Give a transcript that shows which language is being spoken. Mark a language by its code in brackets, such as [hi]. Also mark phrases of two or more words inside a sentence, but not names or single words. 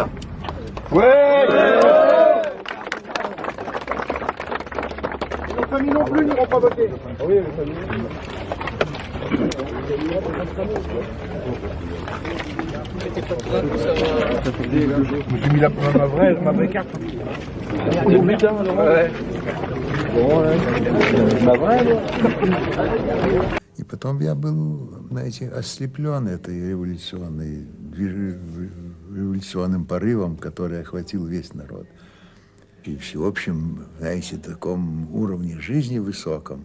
[fr] Ouais, nos familles non plus n'iront pas voter. Oui, les familles. J'ai mis ma vraie carte. [ru] И потом я был, знаете, ослеплен этой революционным порывом, который охватил весь народ. И всеобщем, знаете, таком уровне жизни высоком.